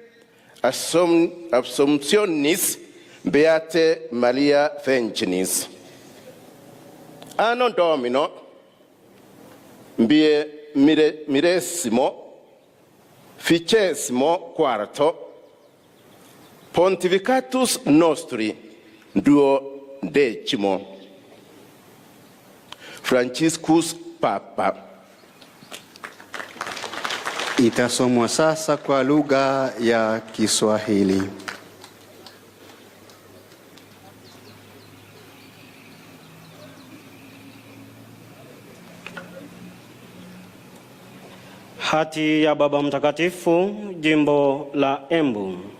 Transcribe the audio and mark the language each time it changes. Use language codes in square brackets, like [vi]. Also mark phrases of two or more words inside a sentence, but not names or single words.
[la] Assumptionis Beate Maria Virginis anno Domino millesimo ficesimo quarto pontificatus nostri duodecimo Franciscus Papa. [sw] Itasomwa sasa kwa lugha ya Kiswahili. Hati ya Baba Mtakatifu, Jimbo la Embu.